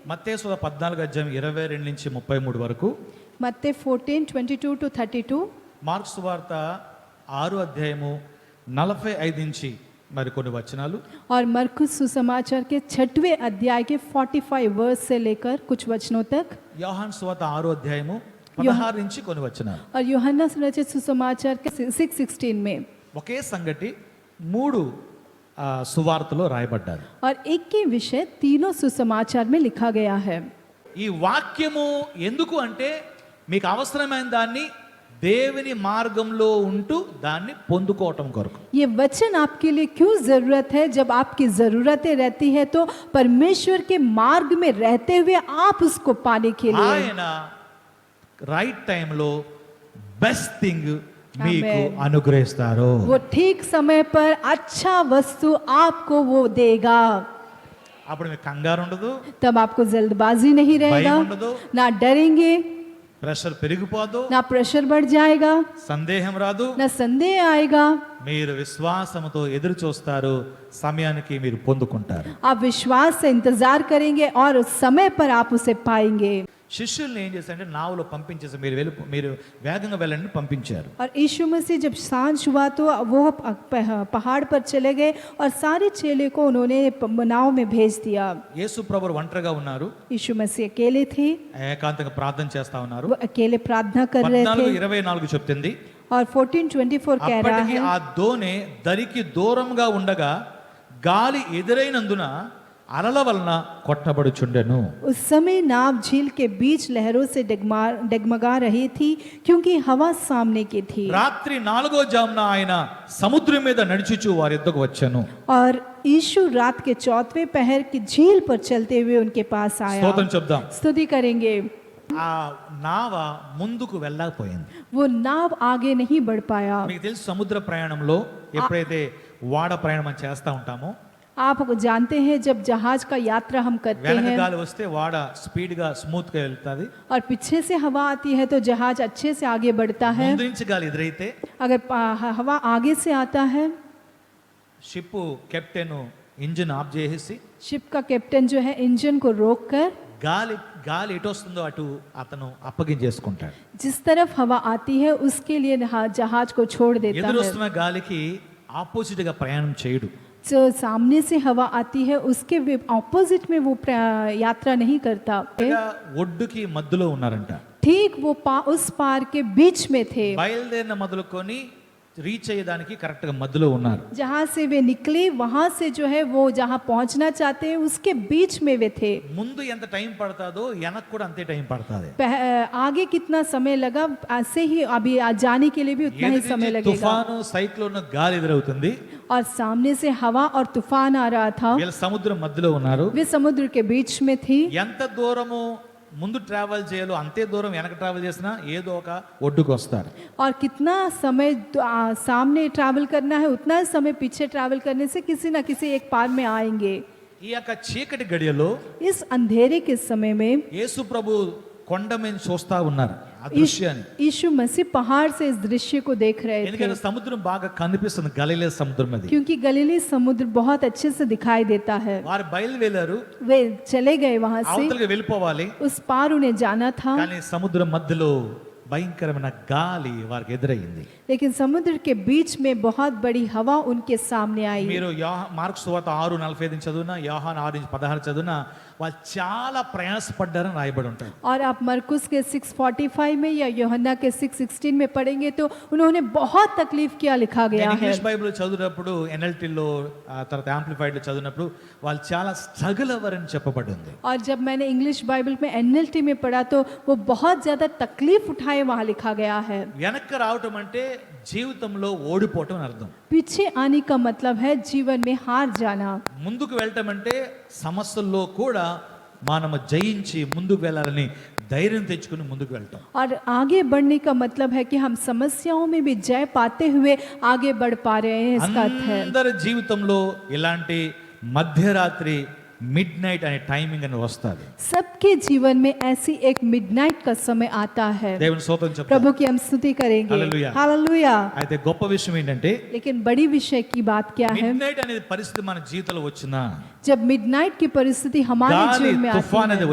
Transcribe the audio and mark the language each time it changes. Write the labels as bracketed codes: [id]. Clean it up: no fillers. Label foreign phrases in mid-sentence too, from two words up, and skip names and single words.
[te] మత్తయి సువార్త 14 అధ్యాయం 22 నుంచి 33 వరకు, [hi] मत्ती 14:22 to 32, [te] మార్కు సువార్త 6 అధ్యాయము 45 నుంచి మరికొన్ని వచనాలు, [hi] और मरकुस सुसमाचार के 6वें अध्याय के 45 वर्स से लेकर कुछ वचनों तक, [te] యోహాను సువార్త 6 అధ్యాయము 16 నుంచి కొన్ని వచనాలు. [hi] और यूहन्ना रचित सुसमाचार के 6:16 में, [te] ఒకే సంగతి 3 సువార్తలో రాయబడ్డారు. [hi] और एक ही विषय तीनों सुसमाचार में लिखा गया है. [te] ఈ వాక్యము ఎందుకు అంటే మీకు అవసరమైన దాన్ని దేవుని మార్గంలో ఉంటూ దాన్ని పొందుకోవటం కొరకు. [hi] ये वचन आपके लिए क्यों जरूरत है? जब आपकी जरूरतें रहती है तो परमेश्वर के मार्ग में रहते हुए आप उसको पाने के लिए, [te] ఆయన [en] right timelo best thing [te] మీకు [en] Amen. [te] అనుగ్రహిస్తారు. [hi] वो ठीक समय पर अच्छा वस्तु आपको वो देगा. [te] అప్పుడు మీకు కంగారు ఉండదు, [hi] तब आपको जल्दबाजी नहीं रहेगा, [te] భయం ఉండదు, [hi] ना डरेंगे, [te] ప్రెషర్ పెరిగిపోదు, [hi] ना प्रेशर बढ़ जाएगा, [te] సందేహం రాదు. [hi] ना संदेह आएगा. [te] మీరు విశ్వాసంతో ఎదురు చూస్తారు, సమయానికి మీరు పొందుకుంటారు. [hi] आप विश्वास से इंतजार करेंगे और उस समय पर आप उसे पाएंगे. [te] శిష్యుల్ని ఏం చేశారంటే నావలో పంపించేసి మీరు వేగంగా వెళ్ళండి పంపించారు. [hi] और यीशु मसीह जब सांझ हुआ तो वो पहाड़ पर चले गए और सारे चेले को उन्होंने नाव में भेज दिया. [te] యేసు ప్రభువు ఒంటరిగా ఉన్నారు, [hi] यीशु मसीह अकेले थे, [te] ఏకాంతంగా ప్రార్థన చేస్తా ఉన్నారు. [hi] वो अकेले प्रार्थना कर रहे थे. [te] 14:24 చెప్తుంది, [hi] और 14:24 कह रहा [te] అప్పటికి [hi] है, [te] ఆ దోణి దరికి దూరంగా ఉండగా గాలి ఎదురైనందున అలల వలన కొట్టబడుచుండెను. [hi] उस समय नाव झील के बीच लहरों से डगमगा रही थी क्योंकि हवा सामने की थी. [te] రాత్రి 4వ జామున ఆయన సముద్రం మీద నడిచుచు వారి యొద్దకు వచ్చెను. [hi] और यीशु रात के 4वें पहर की झील पर चलते हुए उनके पास आया. [te] స్తోత్రం చెప్దాం. [hi] स्तुति करेंगे. [te] ఆ నావ ముందుకు వెళ్ళకపోయింది. [hi] वो नाव आगे नहीं बढ़ पाया. [te] మీకు తెలుసు సముద్ర ప్రయాణంలో ఎప్పుడైతే వాడ ప్రయాణం మనం చేస్తా ఉంటామో, [hi] आप जानते हैं जब जहाज का यात्रा हम करते [te] వెనక [hi] हैं [te] గాలి వస్తే వాడ స్పీడ్ గా స్మూత్ గా వెళ్తాది. [hi] और पीछे से हवा आती है तो जहाज अच्छे से आगे बढ़ता है. [te] ముందు నుంచి గాలి ఎదురైతే [hi] अगर हवा आगे से आता है, [en] ship captain engine off [te] చేసేసి [hi] शिप का कैप्टन जो है इंजन को रोककर [te] గాలి ఎటు వస్తుందో అటు అతను అప్పగించేసుకుంటాడు. [hi] जिस तरफ हवा आती है उसके लिए जहाज को छोड़ देता [te] ఎదురు [hi] है. [te] వస్తున్న గాలికి ఆపోజిట్ గా ప్రయాణం చేయడు. [hi] जो सामने से हवा आती है उसके ऑपोजिट में वो यात्रा नहीं करता. [te] ఒడ్డుకి మధ్యలో ఉన్నారంట. [hi] ठीक वो उस पार के बीच में थे. [te] బయలుదేరిన మొదలుకొని రీచ్ అయ్యేదానికి కరెక్ట్ గా మధ్యలో ఉన్నారు. [hi] जहाँ से वे निकले वहां से जो है वो जहाँ पहुंचना चाहते हैं उसके बीच में वे थे. [te] ముందు ఎంత టైం పడతాదో వెనక్కి కూడా అంతే టైం పడుతుంది. [hi] आगे कितना समय लगा ऐसे ही अभी जाने के लिए भी उतना ही समय लगेगा. [te] తుఫాను సైక్లోన్ గాలి ఎదురవుతుంది. [hi] और सामने से हवा और तूफान आ रहा था. [te] వీళ్ళ సముద్రం మధ్యలో ఉన్నారు. [hi] वे समुद्र के बीच में थी. [te] ఎంత దూరము ముందు ట్రావెల్ చేయాలో అంతే దూరం వెనక ట్రావెల్ చేసినా ఏదో ఒక ఒడ్డుకు వస్తారు. [hi] और कितना समय सामने ट्रैवल करना है उतना ही समय पीछे ट्रैवल करने से किसी ना किसी एक पार में आएंगे. [te] ఈ యొక్క చీకటి గడియలో [hi] इस अंधेरे के समय में [te] యేసు ప్రభు కొండ మీద చూస్తా ఉన్నారు ఆ దృశ్యాన్ని. [hi] यीशु मसीह पहाड़ से इस दृश्य को देख रहे थे [te] ఎందుకంటే సముద్రం బాగా కనిపిస్తుంది, గలిలే సముద్రం అది. [hi] क्योंकि गलीली समुद्र बहुत अच्छे से दिखाई देता है. [te] వారు బయలుదేరారు, [hi] वे चले गए वहां से, [te] అవతలకి వెళ్ళిపోవాలి. [hi] उस पार उन्हें जाना था. [te] కానీ సముద్రం మధ్యలో భయంకరమైన గాలి వారికి ఎదురయ్యింది. [hi] लेकिन समुद्र के बीच में बहुत बड़ी हवा उनके सामने आई. [te] మీరు మార్కు సువార్త 6:45 చదివినా, యోహాను 6:16 చదివినా వాళ్ళు చాలా ప్రయాసపడ్డారని రాయబడి ఉంటారు. [hi] और आप मरकुस के 6:45 में या यूहन्ना के 6:16 में पढ़ेंगे तो उन्होंने बहुत तकलीफ किया लिखा गया है. [en] English Bible [te] చదివినప్పుడు ఎన్ఎల్టీలో తర్వాత యాంప్లిఫైడ్ లో చదివినప్పుడు వాళ్ళు చాలా స్ట్రగుల్ అవ్వరని చెప్పబడింది. [hi] और जब मैंने [en] English Bible [hi] में एनएलटी में पढ़ा तो वो बहुत ज्यादा तकलीफ उठाए वहां लिखा गया है. వెనక్కి రావటం అంటే జీవితంలో ఓడిపోవటం అని అర్థం. पीछे आने का मतलब है जीवन में हार जाना. [te] ముందుకు వెళ్ళటం అంటే సమస్యల్లో కూడా మనము జయించి ముందుకు వెళ్ళాలని ధైర్యం తెచ్చుకుని ముందుకు వెళ్తాం. [hi] और आगे बढ़ने का मतलब है कि हम समस्याओं में भी जय पाते हुए आगे बढ़ पा रहे हैं. इसका अर्थ है [te] అందరి జీవితంలో ఇలాంటి మధ్యరాత్రి మిడ్ నైట్ అనే టైమింగ్ అని వస్తుంది. [hi] सबके जीवन में ऐसी एक मिडनाइट का समय आता है. [te] దేవుని స్తోత్రం చెప్తాం. [hi] प्रभु की हम स्तुति करेंगे. हालेलुया. हालेलुया. [te] అయితే గొప్ప విషయం ఏంటంటే [hi] लेकिन बड़ी विषय की बात क्या है? [te] మిడ్ నైట్ అనేది పరిస్థితి మన జీవితంలో వచ్చినా, [hi] जब मिडनाइट की परिस्थिति हमारे [te] గాలి [hi] जीवन में [te] తుఫాన్ అనేది